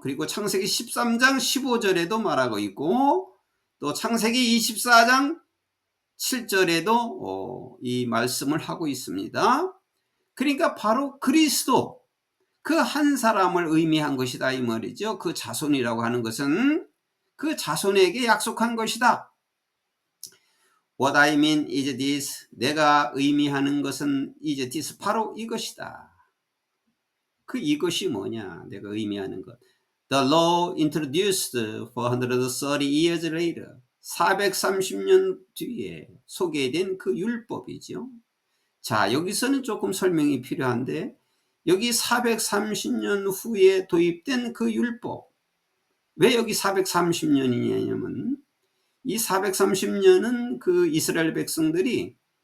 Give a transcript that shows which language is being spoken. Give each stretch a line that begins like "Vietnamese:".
Korean: 그리고 창세기 13장 15절에도 말하고 있고, 또 창세기 24장 7절에도 이 말씀을 하고 있습니다. 그러니까 바로 그리스도, 그 한 사람을 의미한 것이다 이 말이죠. 그 자손이라고 하는 것은 그 자손에게 약속한 것이다.
English: What I mean is this,
Korean: 내가 의미하는 것은
English: is this,
Korean: 바로 이것이다. 그 이것이 뭐냐, 내가 의미하는 것.
English: The law introduced 430 years later,
Korean: 430년 뒤에 소개된 그 율법이죠. 자, 여기서는 조금 설명이 필요한데, 여기 430년 후에 도입된 그 율법, 왜 여기 430년이냐면 이 430년은 그 이스라엘 백성들이